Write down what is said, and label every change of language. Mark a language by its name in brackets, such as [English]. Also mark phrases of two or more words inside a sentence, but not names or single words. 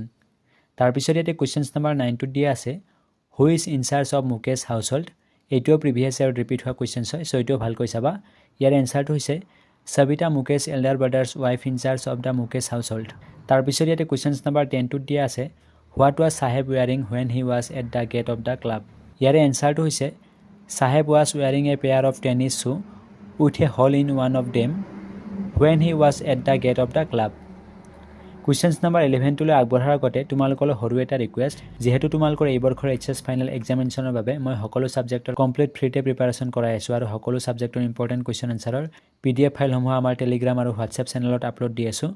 [Assamese] তাৰপিছত ইয়াতে [English] questions number [Assamese] 9টোত দিয়া আছে, [English] who is in charge of Mukesh house hold? [Assamese] এইটোও [English] previous year [Assamese] ৰিপিট হোৱা কুৱেশ্যনছ হয়, ছ' এইটোও ভালকৈ চাবা। ইয়াৰ এনচাৰটো হৈছে [English] Savita Mukesh elder brother's wife in charge of the Mukesh house hold. [Assamese] তাৰপিছত ইয়াতে [English] questions number [Assamese] 10টোত দিয়া আছে, [English] what was sahib wearing when he was at the gate of the club? [Assamese] ইয়াৰে এনচাৰটো হৈছে [English] sahib was wearing a pair of tennis shoe with a hole in one of them when he was at the gate of the club. [Assamese] কুৱেশ্যনছ নম্বৰ 11টোলৈ আগবঢ়াৰ আগতে তোমালোকলৈ সৰু এটা ৰিকুৱেষ্ট, যিহেতু তোমালোকৰ এই বৰ্ষৰ [English] HS final [Assamese] এক্সামিনেশ্যনৰ বাবে মই সকলো ছাবজেক্টৰ কমপ্লিট ফ্ৰীতে প্ৰিপাৰেশ্যন কৰাই আছোঁ আৰু সকলো ছাবজেক্টৰ [English] important question [Assamese] এনচাৰৰ PDF ফাইলসমূহ আমাৰ টেলিগ্ৰাম আৰু হোৱাটছএপ চেনেলত আপলোড দি আছোঁ।